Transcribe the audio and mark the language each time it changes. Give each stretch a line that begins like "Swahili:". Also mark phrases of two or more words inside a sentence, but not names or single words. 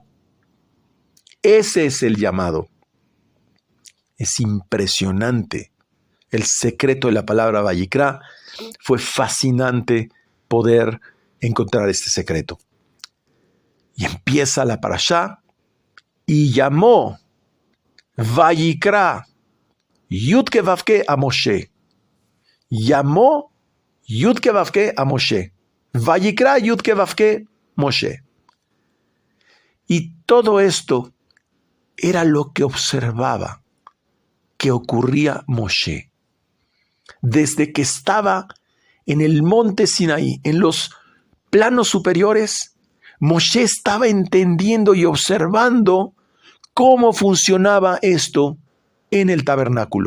Spanish: Ese es el llamado. Es impresionante. El secreto de la palabra Vayikra, fue fascinante poder encontrar este secreto. Y empieza la parashá, y llamó Vayikra Yud-Ke Vav-Ke a Moshe. Llamó Yud-Ke Vav-Ke a Moshe. Vayikra Yud-Ke Vav-Ke Moshe. Y todo esto era lo que observaba que ocurría Moshe. Desde que estaba en el monte Sinaí, en los planos superiores, Moshe estaba entendiendo y observando cómo funcionaba esto en el tabernáculo.